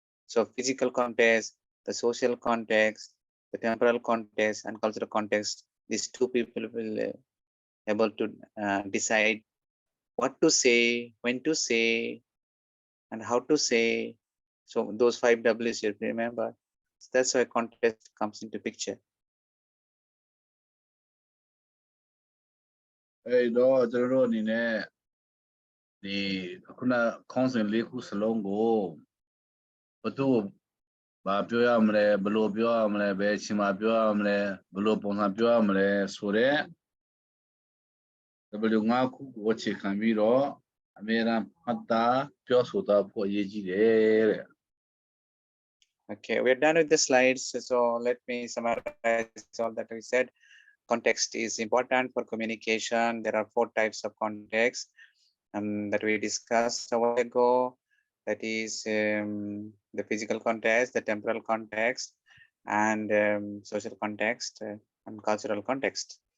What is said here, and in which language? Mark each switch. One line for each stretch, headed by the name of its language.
English: So physical context, the social context, the temporal context and cultural context, these 2 people will able to decide what to say, when to say, and how to say. So those 5 W's you remember. So that's why context comes into picture.
Burmese: အဲ့တော့ကျွန်တော်တို့အနေနဲ့ဒီခုနခေါင်းစဉ်လေးခုစလုံးကိုဘသူ့ဘာပြောရမလဲဘယ်လိုပြောရမလဲဘယ်အချိန်မှာပြောရမလဲဘယ်လိုပုံစံပြောရမလဲဆိုတော့ W 5ခုကိုအခြေခံပြီးတော့အမြဲတမ်းမှတ်သားပြောဆိုတာဖို့အရေးကြီးတယ်တဲ့
English: Okay, we're done with the slides. So let me summarize all that we said. context is important for communication. There are 4 types of context that we discussed a while ago. That is the physical context, the temporal context, and social context and cultural context.